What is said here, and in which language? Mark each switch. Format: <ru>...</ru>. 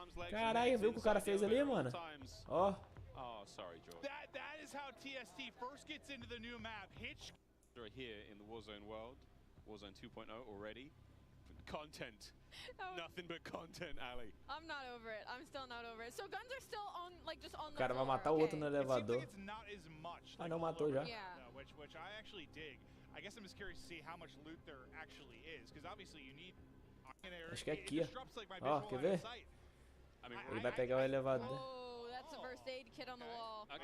<pt>Caralho, viu o que o cara fez ali, mano? Ó.</pt> <en>Oh, sorry, George. That is how TST first gets into the new map. Hitch. We're here in the Warzone world. Warzone 2.0 already. Content. Nothing but content, Ali. I'm not over it. I'm still not over it. So guns are still on, like, just on the</en> <pt>O cara vai</pt> <en>floor,</en> <pt>matar o outro no elevador.</pt> <en>It's not as much.</en> <pt>Ah, não matou já.</pt> <en>Yeah. Which I actually dig. I guess I'm just curious to see how much loot there actually is, because obviously you need.</en> <pt>Acho que é aqui, ó. Ó, quer ver? Ele vai pegar o elevador.</pt> <en>Oh, that's a first aid kit on the wall.</en>